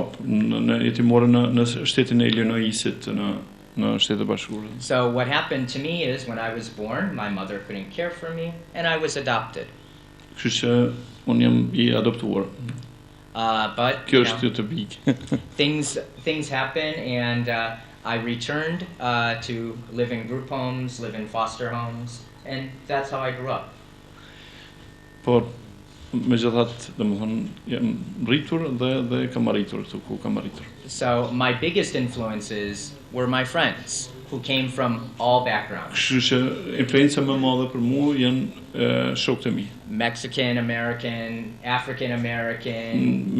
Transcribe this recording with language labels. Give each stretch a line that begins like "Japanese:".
Albanian: në shtetin e Illinoisit në Shtetet e Bashkuara.
English: So what happened to me is when I was born, my mother couldn't care for me, and I was adopted.
Albanian: Kështu që unë jam I adoptuar.
English: But things happen, and I returned to live in group homes, live in foster homes, and that's how I grew up.
Albanian: Por megjithatë, domethënë jam rritur dhe kam arritur këtu ku kam arritur.
English: So my biggest influences were my friends who came from all backgrounds.
Albanian: Kështu që influenca më e madhe për mua janë shokët e mi.
English: Mexican American, African American,